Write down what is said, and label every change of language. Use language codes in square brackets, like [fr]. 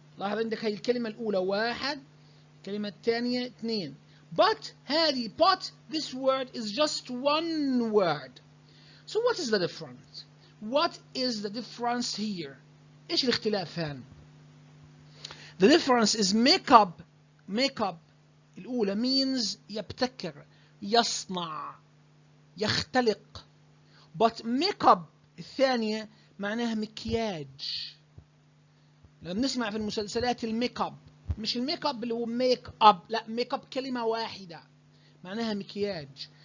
[ar] لاحظ عندك هاي الكلمة الأولى واحد، الكلمة الثانية اثنين. [en] But هذه this word is just one word. So what is the difference? What is the difference here? [ar] إيش الاختلاف هنا؟ [en] The difference is make up [ar] الأولى means يبتكر، يصنع، يختلق. But make up الثانية معناها مكياج. لما نسمع في المسلسلات الميك اب، مش الميك اب اللي هو ميك اب، لا ميك اب كلمة واحدة معناها مكياج.